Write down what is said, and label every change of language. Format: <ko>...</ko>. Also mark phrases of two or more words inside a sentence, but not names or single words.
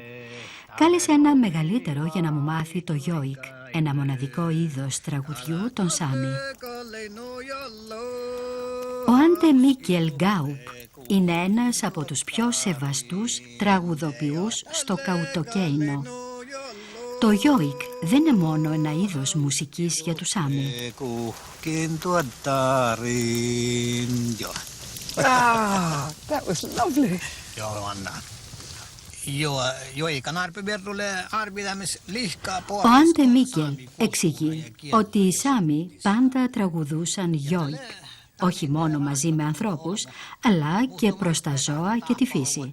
<el>Κάλεσε ένα μεγαλύτερο για να μου μάθει το γιόικ, ένα μοναδικό είδος τραγουδιού των Σάμι. Ο Άντε Μίκελ Γκάουπ είναι ένας από τους πιο σεβαστούς τραγουδοποιούς στο Καουτοκέινο. Το γιόικ δεν είναι μόνο ένα είδος μουσικής για τους Σάμι.</el> <en>Ah, that was lovely.</en> <el>Ο Άντε Μίκελ εξηγεί ότι οι Σάμι πάντα τραγουδούσαν γιόικ, όχι μόνο μαζί με ανθρώπους, αλλά και προς τα ζώα και τη φύση.</el>